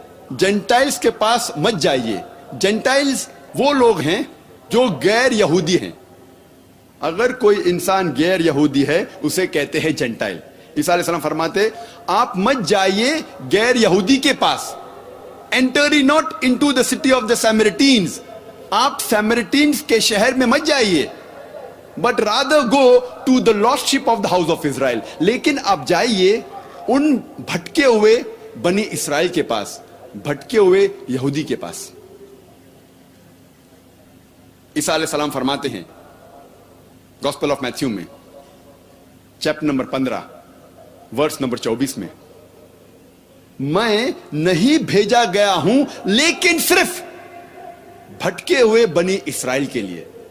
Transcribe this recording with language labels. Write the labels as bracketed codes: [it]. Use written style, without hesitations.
[ur] Gentiles کے پاس مت جائیے. جینٹائلز وہ لوگ ہیں جو غیر یہودی ہیں. اگر کوئی انسان غیر یہودی ہے اسے کہتے ہیں جینٹائل. عیسیٰ علیہ السلام فرماتے آپ مت جائیے غیر یہودی کے پاس. [en] Enter ye not into the city of the Samaritans. [ur] آپ سیمرٹینز کے شہر میں مت جائیے. [en] But rather go to the lost sheep of the house of Israel. [ur] لیکن آپ جائیے ان بھٹکے ہوئے بنی اسرائیل کے پاس, بھٹکے ہوئے یہودی کے پاس. عیسیٰ علیہ السلام فرماتے ہیں گاسپل آف میتھیو میں چیپٹر نمبر 15 ورس نمبر 24 میں میں نہیں بھیجا گیا ہوں لیکن صرف بھٹکے ہوئے بنی اسرائیل کے لیے.